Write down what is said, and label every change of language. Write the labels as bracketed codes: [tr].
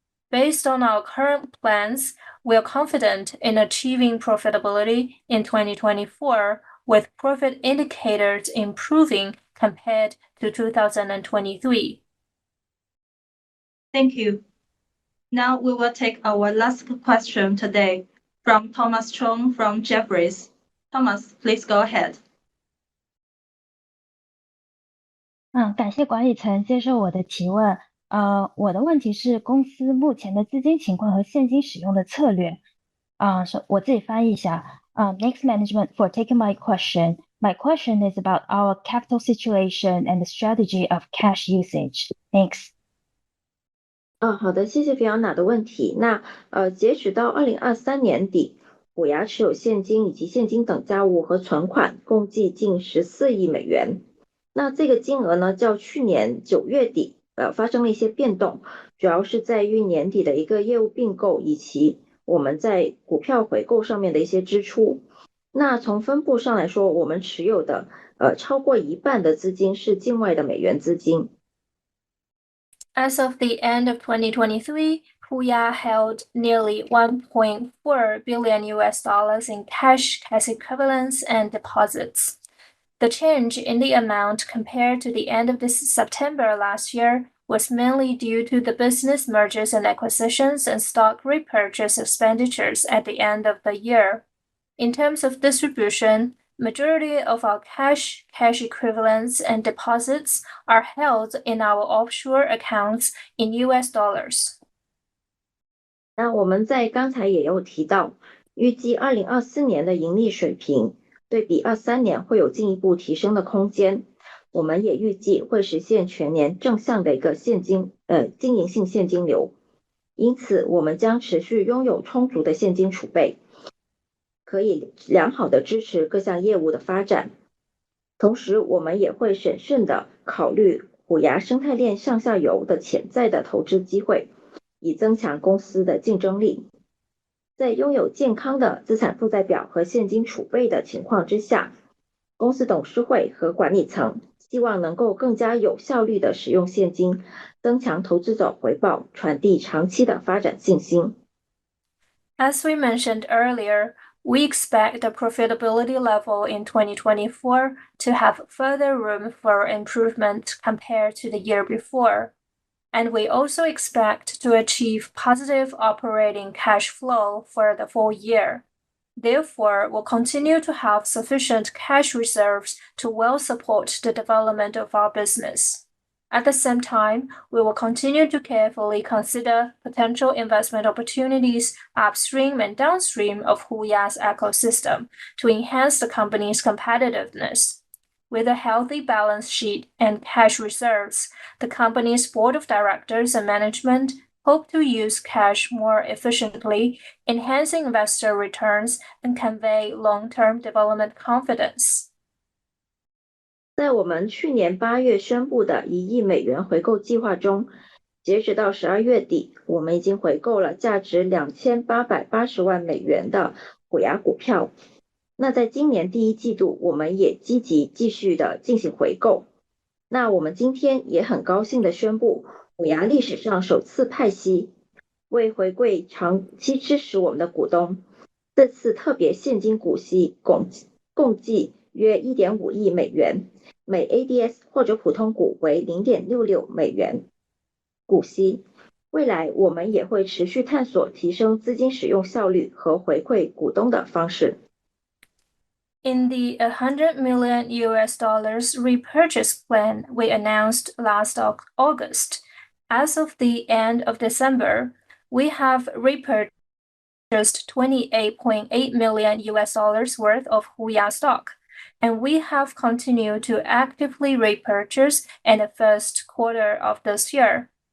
[en] Based on our current plans, we are confident in achieving profitability in 2024, with profit indicators improving compared to 2023. Thank you. Now we will take our last question today from Thomas Chong from Jefferies. Thomas, please go ahead. [zh] 感谢管理层接受我的提问。我的问题是公司目前的资金情况和现金使用的策略。我自己翻译一下。 [en] Thanks management for taking my question. My question is about our capital situation and the strategy of cash usage. Thanks. [zh] 好的，谢谢菲昂娜的问题。那截止到2023年底，虎牙持有现金以及现金等价物和存款共计近14亿美元。那这个金额呢，较去年9月底发生了一些变动，主要是在于年底的一个业务并购以及我们在股票回购上面的一些支出。那从分布上来说，我们持有的超过一半的资金是境外的美元资金。 [en] As of the end of 2023, HUYA held nearly $1.4 billion in cash equivalents, and deposits. The change in the amount compared to the end of this September last year was mainly due to the business mergers and acquisitions and stock repurchase expenditures at the end of the year. In terms of distribution, majority of our cash equivalents, and deposits are held in our offshore accounts in US dollars. [zh] 那我们在刚才也有提到，预计2024年的盈利水平对比23年会有进一步提升的空间。我们也预计会实现全年正向的一个经营性现金流。因此，我们将持续拥有充足的现金储备，可以良好的支持各项业务的发展。同时，我们也会审慎的考虑虎牙生态链上下游的潜在的投资机会，以增强公司的竞争力。在拥有健康的资产负债表和现金储备的情况之下，公司董事会和管理层希望能够更加有效率的使用现金，增强投资者回报，传递长期的发展信心。 [en] As we mentioned earlier, we expect the profitability level in 2024 to have further room for improvement compared to the year before. And we also expect to achieve positive operating cash flow for the full year. Therefore, we'll continue to have sufficient cash reserves to well support the development of our business. At the same time, we will continue to carefully consider potential investment opportunities upstream and downstream of HUYA's ecosystem to enhance the company's competitiveness. With a healthy balance sheet and cash reserves, the company's board of directors and management hope to use cash more efficiently, enhancing investor returns and convey long-term development confidence. [zh] 在我们去年8月宣布的1亿美元回购计划中，截止到12月底，我们已经回购了价值2880万美元的HUYA股票。那在今年第一季度，我们也积极继续的进行回购。那我们今天也很高兴的宣布，HUYA历史上首次派息，为回馈长期支持我们的股东，这次特别现金股息共计约1.5亿美元，每 ADS 或者普通股为0.66美元股息。未来我们也会持续探索提升资金使用效率和回馈股东的方式。 [en] In the $100 million repurchase plan we announced last August, as of the end of December, we have repurchased $28.8 million worth of HUYA stock, and we have continued to actively repurchase in the first quarter of this year.